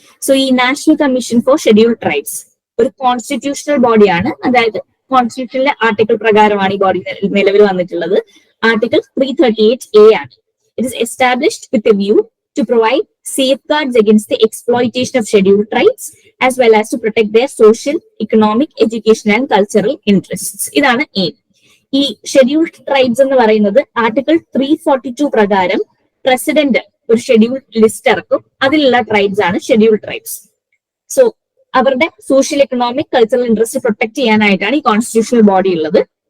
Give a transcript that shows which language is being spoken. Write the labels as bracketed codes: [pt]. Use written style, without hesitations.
[ml] So ഈ national commission for schedule tribes ഒരു constitutional ബോഡിയാണ്. അതായത് കോൺസ്റ്റിറ്റ്യൂഷനിലെ ആർട്ടിക്കിൾ പ്രകാരമാണ് ഈ ബോഡി നിലവിൽ വന്നിട്ടുള്ളത്. ആർട്ടിക്കിൾ 338A ആണ്. [en] It is established with a view to provide safeguards against the exploitation of scheduled tribes as well as to protect their social, economic, educational and cultural interests. [ml] ഇതാണ് aim. ഈ scheduled tribes എന്ന് പറയുന്നത് article 342 പ്രകാരം president ഒരു scheduled list ഇറക്കും. അതിലുള്ള tribes ആണ് scheduled tribes. So അവരുടെ social, economic, cultural interest protect ചെയ്യാനായിട്ടാണ് ഈ കോൺസ്റ്റിറ്റ്യൂഷണൽ ബോഡി ഉള്ളത്.